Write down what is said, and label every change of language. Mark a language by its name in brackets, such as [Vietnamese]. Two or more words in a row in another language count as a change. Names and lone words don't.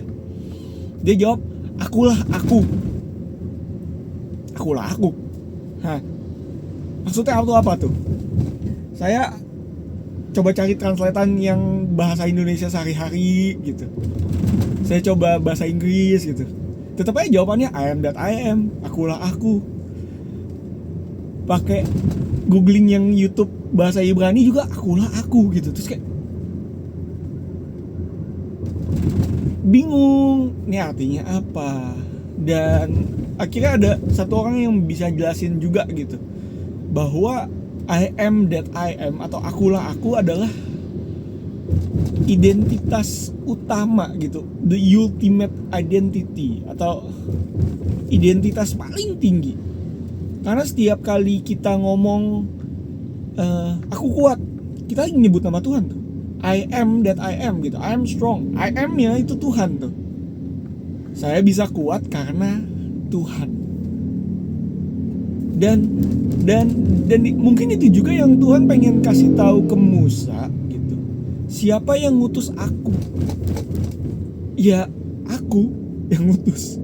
[Indonesian] Dia jawab, akulah aku. Akulah aku. Hah. Maksudnya apa tuh? Saya coba cari translatean yang bahasa Indonesia sehari-hari gitu. Saya coba bahasa Inggris gitu. Tetap aja jawabannya [English] I am that I am. [Indonesian] Akulah aku. Pakai googling yang YouTube bahasa Ibrani juga akulah aku gitu. Terus kayak bingung, ini artinya apa. Dan akhirnya ada satu orang yang bisa jelasin juga gitu, bahwa [English] I am that I am [Indonesian] atau akulah aku adalah identitas utama gitu, [English] the ultimate identity [Indonesian] atau identitas paling tinggi. Karena setiap kali kita ngomong aku kuat, kita lagi nyebut nama Tuhan tuh. [English] I am that I am gitu. I am strong. I am-nya [Indonesian] itu Tuhan tuh. Saya bisa kuat karena Tuhan. Dan mungkin itu juga yang Tuhan pengen kasih tahu ke Musa gitu. Siapa yang ngutus aku? Ya, aku yang ngutus.